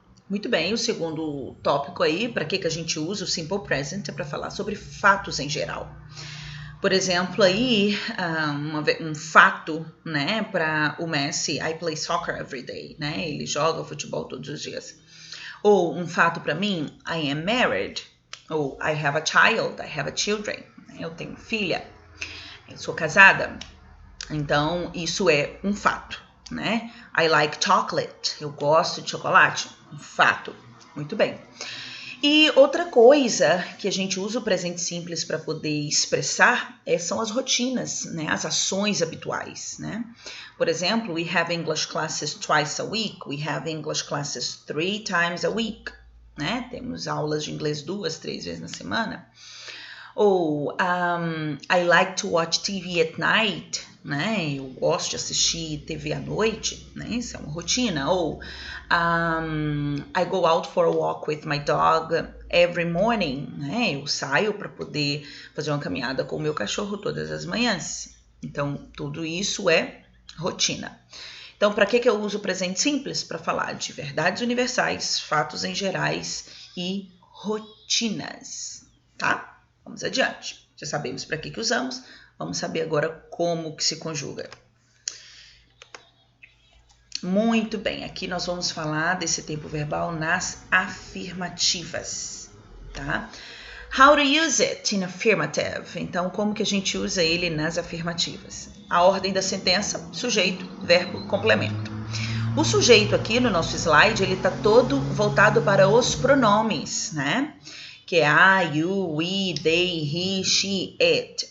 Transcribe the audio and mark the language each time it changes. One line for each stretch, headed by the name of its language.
Portuguese: Muito bem, o segundo tópico aí, para que a gente usa o Simple Present, é para falar sobre fatos em geral. Por exemplo, aí, um fato, né, para o Messi,
English: I play soccer every day,
Portuguese: né? Ele joga futebol todos os dias. Ou um fato para mim,
English: I am married.
Portuguese: Ou
English: I have a child, I have a children.
Portuguese: Eu tenho filha, eu sou casada. Então, isso é um fato, né?
English: I like chocolate,
Portuguese: eu gosto de chocolate. Um fato. Muito bem. E outra coisa que a gente usa o presente simples para poder expressar são as rotinas, né? As ações habituais, né? Por exemplo,
English: we have English classes twice a week, we have English classes 3 times a week.
Portuguese: Né? Temos aulas de inglês 2, 3 vezes na semana.
English: Ou I like to watch TV at night, né?
Portuguese: Eu gosto de assistir TV à noite, né? Isso é uma rotina.
English: Ou I go out for a walk with my dog every morning, né?
Portuguese: Eu saio para poder fazer uma caminhada com o meu cachorro todas as manhãs. Então, tudo isso é rotina. Então, para que eu uso o presente simples? Para falar de verdades universais, fatos em gerais e rotinas, tá? Vamos adiante. Já sabemos para que usamos, vamos saber agora como que se conjuga. Muito bem, aqui nós vamos falar desse tempo verbal nas afirmativas, tá?
English: How to use it in affirmative.
Portuguese: Então, como que a gente usa ele nas afirmativas? A ordem da sentença, sujeito, verbo, complemento. O sujeito aqui no nosso slide, ele está todo voltado para os pronomes, né? Que é I, you, we, they, he, she, it.